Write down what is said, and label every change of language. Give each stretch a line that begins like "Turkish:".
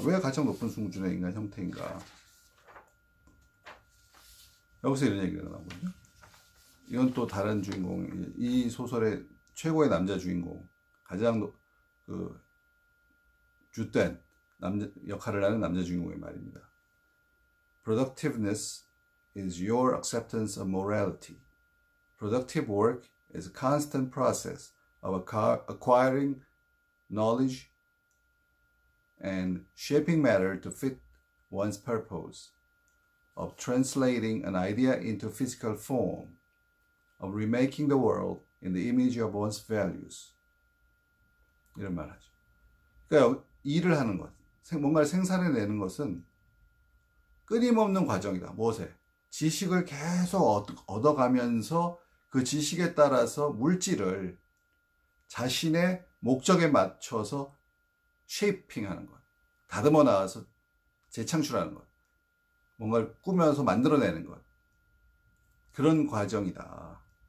Korean: 왜 가장 높은 수준의 인간 형태인가? 여기서 이런 얘기가 나오거든요. 이건 또 다른 주인공, 이 소설의 최고의 남자 주인공, 가장 주된 역할을 하는 남자 주인공의 말입니다.
English: Productiveness is your acceptance of morality. Productive work is a constant process of acquiring knowledge and shaping matter to fit one's purpose, of translating an idea into physical form, of remaking the world in the image of one's values.
Korean: 이런 말 하죠. 그러니까 일을 하는 것, 뭔가를 생산해내는 것은 끊임없는 과정이다. 무엇에? 지식을 계속 얻어가면서 그 지식에 따라서 물질을 자신의 목적에 맞춰서 쉐이핑하는 것, 다듬어 나와서 재창출하는 것, 뭔가를 꾸며서 만들어내는 것, 그런 과정이다.